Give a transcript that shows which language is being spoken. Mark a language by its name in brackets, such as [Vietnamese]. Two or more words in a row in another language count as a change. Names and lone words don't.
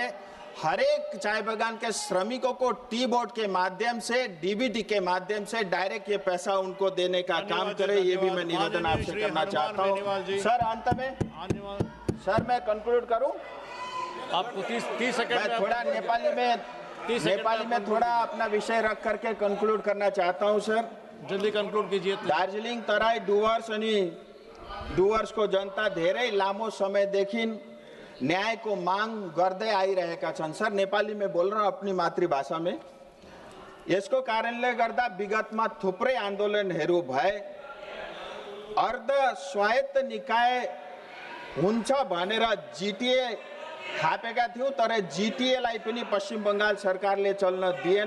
[Hindi] हर एक चाय बागान के श्रमिकों को टी बोर्ड के माध्यम से, डीबीटी के माध्यम से डायरेक्ट ये पैसा उनको देने का काम करे, ये भी मैं निवेदन आपसे करना चाहता हूँ। सर, अंत में सर मैं कंक्लूड करूं, आपको 30 सेकंड मैं थोड़ा नेपाली में थोड़ा अपना विषय रख करके कंक्लूड करना चाहता हूं। सर, जल्दी कंक्लूड कीजिए। [Nepali] दार्जिलिङ तराई डुवर्सको जनता धेरै लामो समयदेखि न्यायको माग गर्दै आइरहेका छन्। [Hindi] सर, नेपाली में बोल रहा हूँ, अपनी मातृभाषा में। [Nepali] यसको कारणले गर्दा विगतमा थुप्रै आन्दोलनहरू भए। अर्ध स्वायत्त निकाय हुन्छ भनेर जिटिए थापेका थियौं, तर जिटिएलाई पनि पश्चिम बंगाल सरकारले चल्न दिएन।